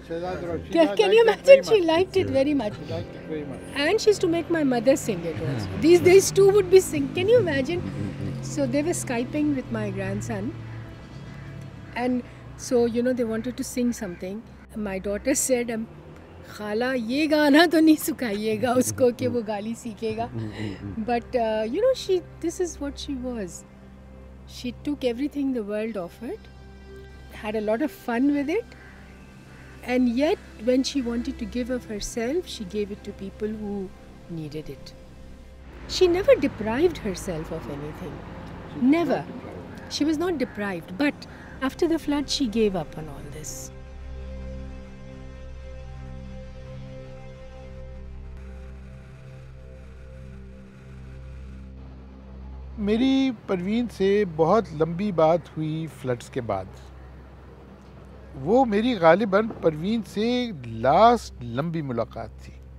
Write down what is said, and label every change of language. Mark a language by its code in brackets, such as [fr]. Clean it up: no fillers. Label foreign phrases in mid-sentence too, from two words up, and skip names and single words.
[en] Can you imagine? She liked it very much. And she used to make my mother sing it also. These two would be singing. Can you imagine? So they were Skyping with my grandson. And so, you know, they wanted to sing something. My daughter said, Khala, [ur] یہ گانا تو نہیں سکھائیے گا اس کو کہ وہ گالی سیکھے گا. [en] But, you know, this is what she was. She took everything the world offered, had a lot of fun with it, and yet when she wanted to give of herself, she gave it to people who needed it. She never deprived herself of anything. Never. She was not deprived, but after the flood, she gave up on all this. [ur] میری پروین سے بہت لمبی بات ہوئی فلڈز کے بعد. وہ میری غالباً پروین سے لاسٹ لمبی ملاقات تھی.